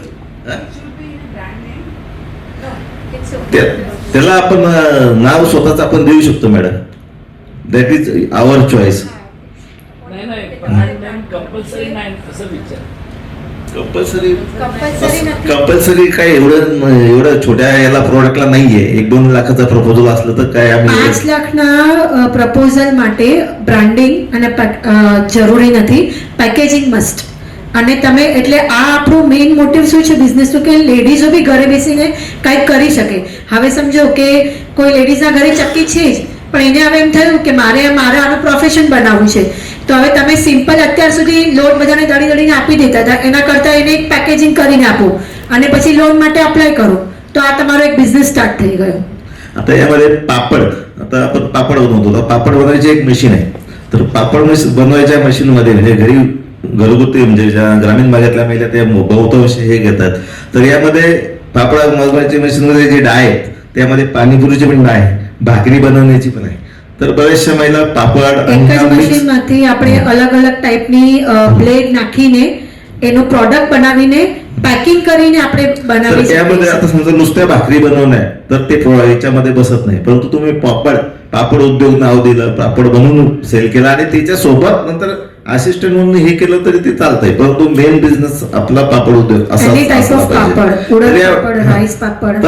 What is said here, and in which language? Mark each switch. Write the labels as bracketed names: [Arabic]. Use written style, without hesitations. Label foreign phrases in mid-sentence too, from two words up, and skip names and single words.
[Marathi] त्याला आपण नाव स्वतःच आपण देऊ शकतो मॅडम. [English] That is our choice. [Marathi] कंपल्सरी काय एवढं छोट्या याला प्रोडक्टला नाहीये. 1-2 લાખचा प्रपोजल असलं तर काय आम्ही [Gujarati] 5 લાખના પ્રપોઝલ માટે બ્રાન્ડિંગ અને જરૂરી નથી, [English] packaging must. [Gujarati] અને તમે એટલે આ આપણું [English] main motive [Gujarati] શું છે બિઝનેસનું, કે લેડીઝો બી ઘરે બેસીને કંઈક કરી શકે. હવે સમજો કે કોઈ લેડીઝના ઘરે ચક્કી છે જ, પણ એને હવે એમ થયું કે મારે આનું પ્રોફેશન બનાવવું છે, તો હવે તમે સિમ્પલ અત્યાર સુધી લોન બધાને દળીને આપી દેતા હતા, એના કરતાં એને એક પેકેજિંગ કરીને આપો અને પછી લોન માટે અપ્લાય કરો, તો આ તમારો એક [English] business start [Gujarati] થઈ ગયો. [Marathi] आता यामध्ये पापड, आता आपण पापड बनवतो, पापड बनवायची एक मशीन आहे. तर पापड बनवायच्या मशीन मध्ये म्हणजे घरगुती म्हणजे ज्या ग्रामीण भागातल्या महिला त्या बहुतांश हे घेतात. तर यामध्ये पापड बनवायची मशीन मध्ये जे डाळ आहेत त्यामध्ये पाणीपुरीची पण डाळ आहे, भाकरी बनवण्याची पण आहे. तर बऱ्याचशा महिला पापड [Gujarati] એક જ મશીનમાંથી આપણે અલગ અલગ ટાઈપની બ્લેડ નાખીને એનો પ્રોડક્ટ બનાવીને પॅकिंग કરીને આપણે બનાવી શકીએ. [Marathi] त्यामध्ये आता समजा नुसत्या भाकरी बनवणं आहे तर ते याच्यामध्ये बसत नाही. परंतु तुम्ही पापड उद्योग नाव दिलं, पापड बनवून सेल केला आणि त्याच्या सोबत नंतर असिस्टंट म्हणून हे केलं तरी ते चालतंय. परंतु [English] main business [Marathi] आपला पापड उद्योग असा [English] any type of [Marathi] पापड, उडद पापड, राईस पापड.